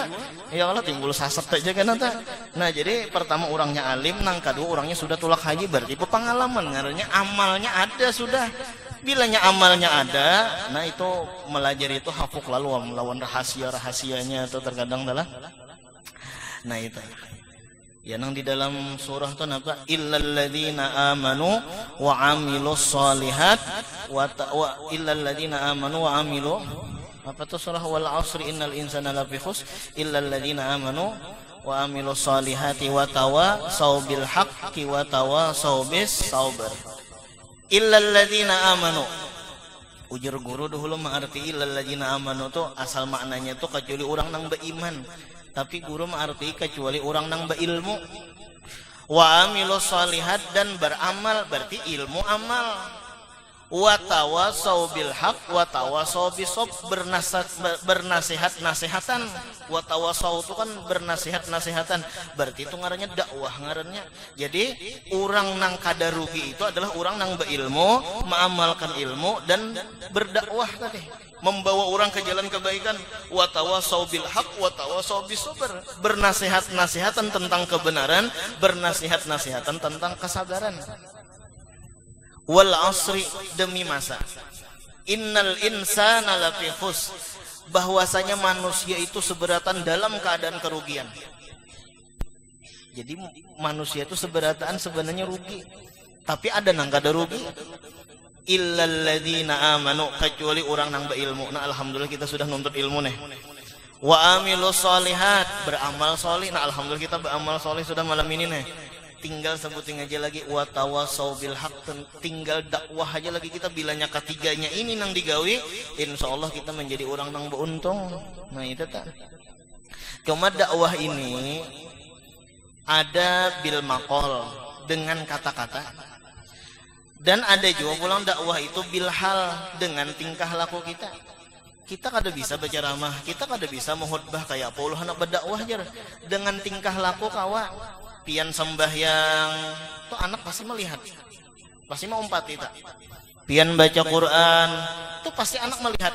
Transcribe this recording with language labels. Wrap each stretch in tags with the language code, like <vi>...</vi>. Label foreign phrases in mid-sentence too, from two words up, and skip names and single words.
<bjn>Ya Allah timbul sasat aja kan anta. Nah jadi pertama orangnya alim, nang kedua orangnya sudah tulak haji, berarti pengalaman, ngarannya amalnya ada sudah. Bilanya amalnya ada, nah itu melajari itu hafuk lalu melawan rahasia-rahasianya atau terkadang adalah. Nah itu. Ya nang di dalam surah itu apa?</bjn> <ar>إلا الذين آمنوا وعملوا الصالحات وإلا الذين آمنوا وعملوا</ar> <bjn>apa tuh surah</bjn> <ar>والعصر إن الإنسان لفي خسر إلا الذين آمنوا وعملوا الصالحات وتواصوا بالحق وتواصوا بالصبر. إلا الذين آمنوا.</ar> <bjn>Ujar guru dahulu mengarti</bjn> <ar>إلا الذين آمنوا</ar> <bjn>tuh asal maknanya tuh kecuali orang nang beriman. Tapi guru mengarti kecuali orang nang berilmu.</bjn> <ar>وعملوا الصالحات</ar> <bjn>dan beramal berarti ilmu amal.</bjn> <ar>وتواصوا بالحق وتواصوا بالصبر bernasihat-nasihatan. وتواصوا</ar> <bjn>itu kan bernasihat-nasihatan. Berarti itu ngarannya dakwah ngarannya. Jadi orang nang kada rugi itu adalah orang nang berilmu, mengamalkan ilmu dan berdakwah tadi. Membawa orang ke jalan kebaikan.</bjn> <ar>وتواصوا بالحق وتواصوا بالصبر.</ar> <bjn>Bernasihat-nasihatan tentang kebenaran, bernasihat-nasihatan tentang kesabaran.</bjn> <ar>والعصر</ar> <bjn>demi masa.</bjn> <ar>إن الإنسان لفي خسر.</ar> <bjn>Bahwasanya manusia itu seberatan dalam keadaan kerugian. Jadi manusia itu seberatan sebenarnya rugi. Tapi ada nang kada rugi.</bjn> <ar>إلا الذين آمنوا</ar> <bjn>kecuali orang nang berilmu. Nah alhamdulillah kita sudah nuntut ilmu nih.</bjn> <ar>وعملوا الصالحات</ar> <bjn>beramal solih. Nah alhamdulillah kita beramal solih sudah malam ini nih. Tinggal sebutin aja lagi</bjn> <ar>وتواصوا بالحق,</ar> <bjn>tinggal dakwah aja lagi kita bilanya ketiganya ini nang digawi, insyaallah kita menjadi orang nang beruntung. Nah itu tak. Cuma dakwah ini ada</bjn> <ar>بالمقال</ar> <bjn>dengan kata-kata dan ada juga pulang dakwah itu</bjn> <ar>بالحال</ar> <bjn>dengan tingkah laku kita. Kita kada bisa berceramah, kita kada bisa menghutbah kayak apa Allah nak berdakwah aja dengan tingkah laku kawa. Pian sembahyang tuh anak pasti melihat, pasti mau umpati tak. Pian baca Quran tuh pasti anak melihat.</bjn>